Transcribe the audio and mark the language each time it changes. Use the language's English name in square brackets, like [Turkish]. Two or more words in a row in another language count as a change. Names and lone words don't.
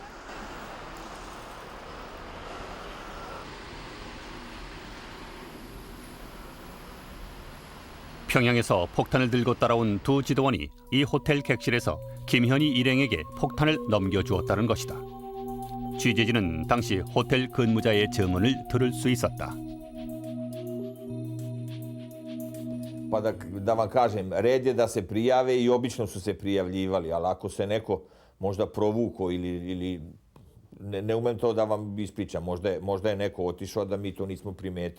[Korean] 평양에서 폭탄을 들고 따라온 두 지도원이 이 호텔 객실에서 김현희 일행에게 폭탄을 넘겨주었다는 것이다. 취재진은 당시 호텔 근무자의 증언을 들을 수 있었다. [Serbian] Pa da vam kažem, red je da se prijave i obično su se prijavljivali, ali ako se neko možda provuko ili ne umem to da vam ispričam, možda je neko otišao da mi to nismo primetili.